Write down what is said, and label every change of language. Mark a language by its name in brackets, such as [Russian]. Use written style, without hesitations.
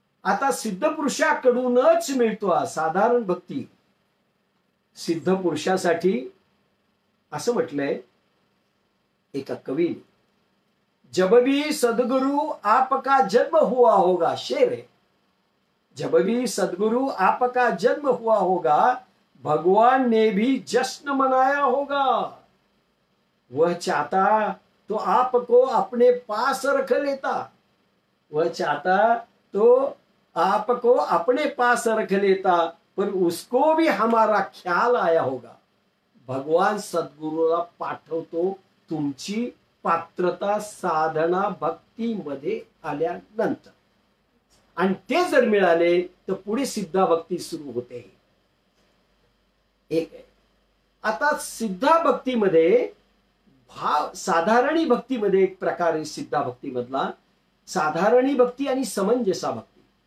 [Marathi] आता सिद्ध पुरुषाकडूनच मिळतो हा साधारण भक्ती. सिद्ध पुरुषासाठी असं म्हटलंय एका कवीने, [Hindi] जब भी सदगुरु आपका जन्म हुआ होगा. शेर है. जब भी सदगुरु आपका जन्म हुआ होगा, भगवान ने भी जश्न मनाया होगा. वह चाहता तो आपको अपने पास रख लेता. वह चाहता तो आपको अपने पास रख लेता, पर उसको भी हमारा ख्याल आया होगा. [Marathi] भगवान सद्गुरूला पाठवतो तुमची पात्रता साधना भक्तीमध्ये आल्यानंतर, आणि ते जर मिळाले तर पुढे सिद्धा भक्ती सुरू होते. एक आहे. आता सिद्धा भक्तीमध्ये साधारणी भक्तीमध्ये एक प्रकार आहे सिद्धा भक्ती मधला, साधारणी भक्ती आणि समंजसा भक्ती.